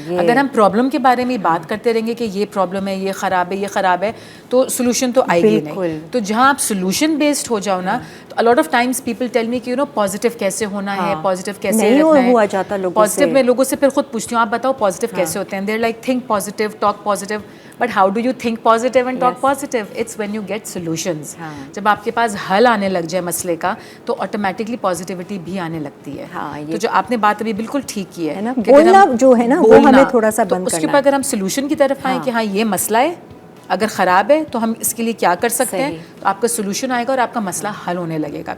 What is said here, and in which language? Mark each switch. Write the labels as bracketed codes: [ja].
[ur] اگر ہم پرابلم کے بارے میں بات کرتے رہیں گے کہ یہ پرابلم ہے, یہ خراب ہے, یہ خراب ہے, تو سولوشن تو آئے گی نہیں. تو جہاں آپ سولوشن بیسڈ ہو جاؤ نا, تو a lot of times people tell me کہ پازیٹیو کیسے ہونا ہے, پازیٹیو کیسے ہوا جاتا لوگوں سے. پازیٹیو میں لوگوں سے پھر خود پوچھتی ہوں, آپ بتاؤ پازیٹیو کیسے ہوتے ہیں. [en] they're like think positive, talk positive, but how do you think positive and talk positive? It's when you get solutions. [ur] جب آپ کے پاس حل آنے لگ جائے مسئلے کا, تو آٹومیٹکلی پازیٹیوٹی بھی آنے لگتی ہے. تو جو آپ نے بات ابھی بالکل ٹھیک کی ہے, بولنا جو ہے نا, وہ ہمیں تھوڑا سا بند کرنا ہے. اس کے اوپر اگر ہم سولوشن کی طرف آئیں کہ ہاں یہ مسئلہ ہے, اگر خراب ہے تو ہم اس کے لیے کیا کر سکتے ہیں, تو آپ کا سولوشن آئے گا اور آپ کا مسئلہ حل ہونے لگے گا.